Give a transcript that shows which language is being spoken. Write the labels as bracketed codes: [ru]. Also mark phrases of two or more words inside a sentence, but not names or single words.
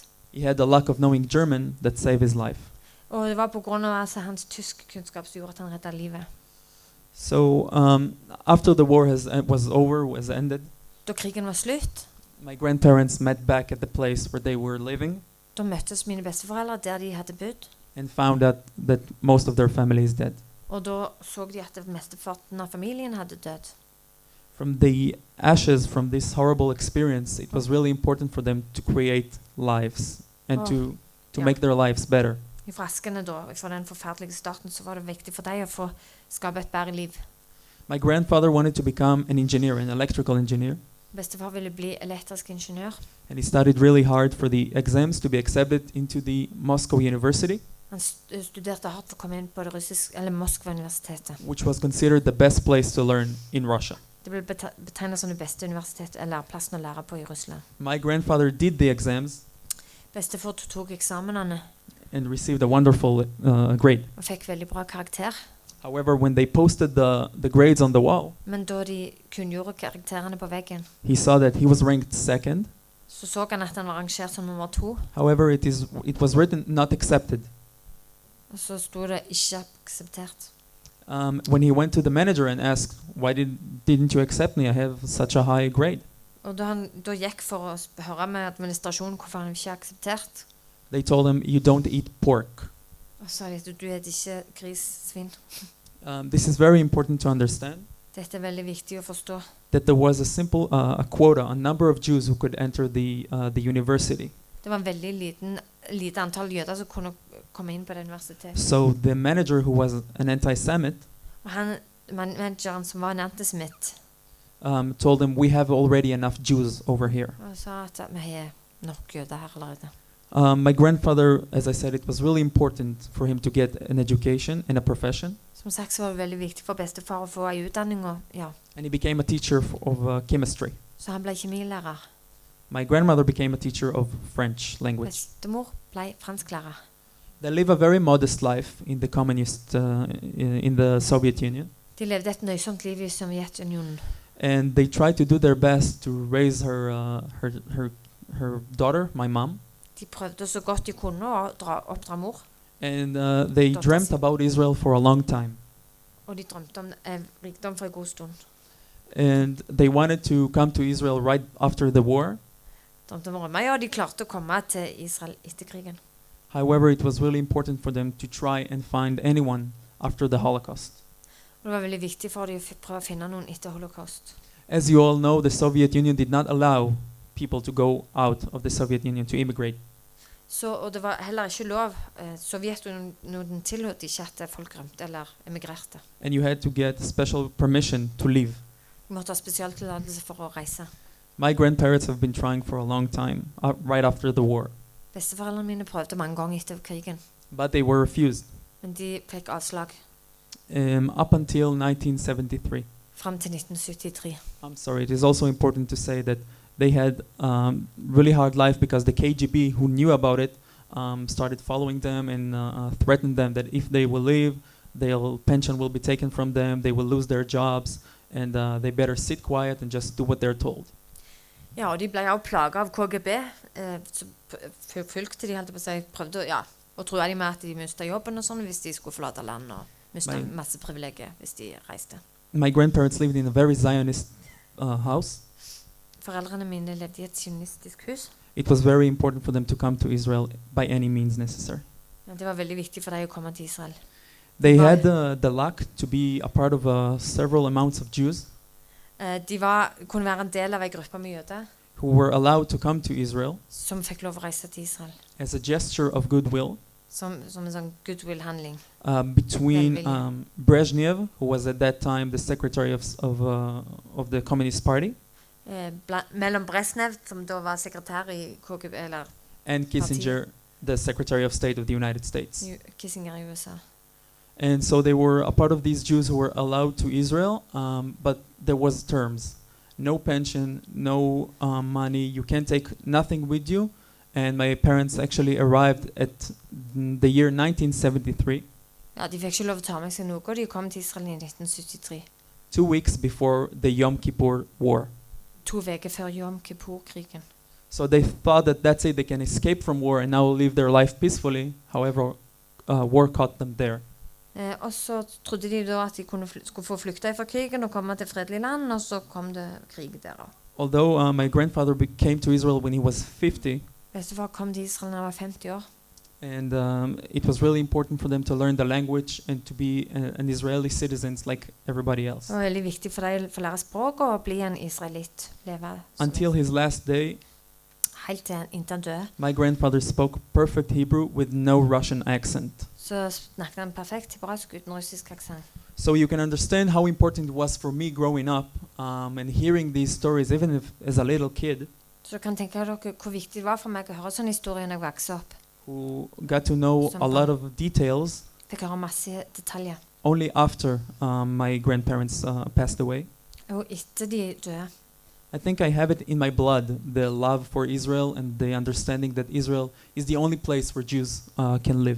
[en] He had the luck of knowing German that saved his life. [no] Og det var på grunn av altså, hans tyskkunnskap som gjorde at han reddet livet. [en] So after the war was ended, [no] Da krigen var slutt, [en] my grandparents met back at the place where they were living [no] da møttes mine besteforeldre der de hadde bodd. [en] and found out that most of their family is dead. [no] Og da så de at mesteparten av familien hadde dødd. [en] From the ashes from this horrible experience, it was really important for them to create lives and to Yeah. make their lives better. [no] I fraskene da, fra den forferdelige starten, så var det viktig for dem å få skape et bedre liv. [en] My grandfather wanted to become an engineer, an electrical engineer, [no] Bestefar ville bli elektrisk ingeniør. [en] and he studied really hard for the exams to be accepted into the Moscow University, [no] Han studerte hardt for å komme inn på det eller Moskva-universitetet. [en] which was considered the best place to learn in Russia. [no] Det ble betegnet som det beste universitetet eller plassen å lære på i Russland. [en] My grandfather did the exams [no] Bestefar tok eksamenene [en] and received a wonderful grade. [no] og fikk veldig bra karakter. [en] However, when they posted the grades on the wall, [no] Men da de kunngjorde karakterene på veggen, [en] he saw that he was ranked second. [no] så han at han var rangert som nummer 2. [en] However, it was written not accepted. [no] Og så stod det ikke akseptert. [en] When he went to the manager and asked, why didn't you accept me? I have such a high grade. [no] Og da han da gikk for å høre med administrasjonen hvorfor han ikke akseptert, [en] They told him, you don't eat pork. [no] og sa de, du er ikke grissvin. [en] This is very important to understand, [no] Dette er veldig viktig å forstå. [en] that there was a simple a quota, a number of Jews who could enter the university. [no] Det var en veldig lite antall jøder som kunne komme inn på det universitetet. [en] So the manager, who was an anti-Semite, [no] Og han, manageren som var en antisemitt, [en] told him, we have already enough Jews over here. [no] og sa at vi har nok jøder her allerede. [en] My grandfather, as I said, it was really important for him to get an education and a profession. [no] Som sagt så var det veldig viktig for bestefar å få en utdanning, og ja, [en] And he became a teacher of chemistry. [no] så han ble kjemilærer. [en] My grandmother became a teacher of French language. [no] Bestemor ble fransklærer. [en] They live a very modest life in the Soviet Union. [no] De levde et nøysomt liv i Sovjetunionen. [en] And they tried to do their best to raise her daughter, my mom. [no] De prøvde så godt de kunne å oppdra mor. [en] And they Daughter dreamt [no] si. [en] about Israel for a long time. [no] Og de drømte om rikdom for en god stund. [en] And they wanted to come to Israel right after the war. [no] Drømte om å rømme, ja, de klarte å komme til Israel etter krigen. [en] However, it was really important for them to try and find anyone after the Holocaust. [no] Og det var veldig viktig for dem å prøve å finne noen etter holocaust. [en] As you all know, the Soviet Union did not allow people to go out of the Soviet Union to immigrate. [no] Så, og det var heller ikke lov. Sovjetunionen tillot ikke at folk rømte eller emigrerte. [en] And you had to get special permission to leave. [no] Du måtte ha spesialtillatelse for å reise. [en] My grandparents have been trying for a long time, right after the war, [no] Besteforeldrene mine prøvde mange ganger etter krigen, [en] but they were refused. [no] men de fikk avslag [en] Up until 1973. [no] frem til 1973. [en] I'm sorry, it is also important to say that they had really hard life because the KGB, who knew about it, started following them and threatened them that if they will leave, their pension will be taken from them, they will lose their jobs, and they better sit quiet and just do what they're told. [no] Ja, og de ble også plaget av KGB. Så fulgte de, holdt på å si, prøvde å tro de med at de mistet jobben og sånn hvis de skulle forlate land og mistet masse privilegier hvis de reiste. [en] My grandparents lived in a very Zionist house. [no] Foreldrene mine levde i et sionistisk hus. [en] It was very important for them to come to Israel by any means necessary. [no] Ja, det var veldig viktig for dem å komme til Israel. [en] They Right. had the luck to be a part of several amounts of Jews [no] De kunne være en del av en gruppe med jøder [en] who were allowed to come to Israel [no] som fikk lov å reise til Israel. [en] as a gesture of goodwill [no] Som en sånn goodwill-handling. [en] between [no] Velvilje. [en] Brezhnev, who was at that time the secretary of the Communist Party, [no] Mellom Brezhnev, som da var sekretær i KGB, eller [en] and Kissinger, the Secretary of State of the United States. [no] Kissinger i USA. [en] And so they were a part of these Jews who were allowed to Israel, but there was terms. No pension, no money, you can't take nothing with you. And my parents actually arrived at the year 1973, [no] Ja, de fikk ikke lov å ta med seg noe, og de kom til Israel i 1973. [en] 2 weeks before the Yom Kippur War. [no] 2 uker før Yom Kippur-krigen. [en] So they thought that that's it, they can escape from war and now live their life peacefully. However, war caught them there. [no] Og så trodde de da at de skulle få flykte fra krigen og komme til fredelig land, og så kom det krig der også. [en] Although my grandfather came to Israel when he was 50, [no] Bestefar kom til Israel da han var 50 år. [en] and it was really important for them to learn the language and to be an Israeli citizens like everybody else. [no] Det var veldig viktig for dem å lære språk og bli en israelitt. Leve som [en] Until his last day, [no] helt til inntil han døde. [en] my grandfather spoke perfect Hebrew with no Russian accent. [no] Så snakket han perfekt hebraisk uten russisk aksent. [en] So you can understand how important it was for me growing up and hearing these stories, even if as a little kid, [no] Så kan tenke dere hvor viktig det var for meg å høre sånne historier når jeg vokste opp. [en] who got to know a lot of details [no] Fikk høre masse detaljer. [en] only after my grandparents passed away. [no] Og etter de døde. [en] I think I have it in my blood, the love for Israel and the understanding that Israel is the only place where Jews can live.